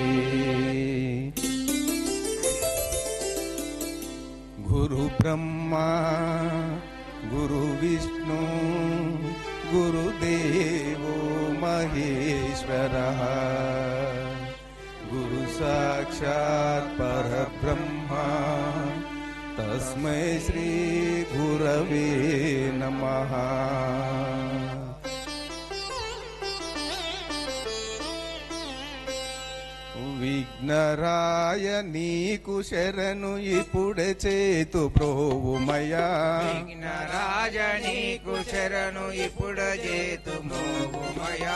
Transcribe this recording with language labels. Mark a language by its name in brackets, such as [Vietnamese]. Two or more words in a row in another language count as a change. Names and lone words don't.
[Sanskrit] गुरु ब्रह्मा गुरु विष्णु गुरुदेवो महेश्वरः गुरु साक्षात् परब्रह्मा तस्मै श्री गुरवे नमः। [Telugu] విఘ్నరాయ నీకు శరణు ఇప్పుడే చేతు ప్రోవుమయా విఘ్నరాజ నీకు శరణు ఇప్పుడు చేతు మోగుమయా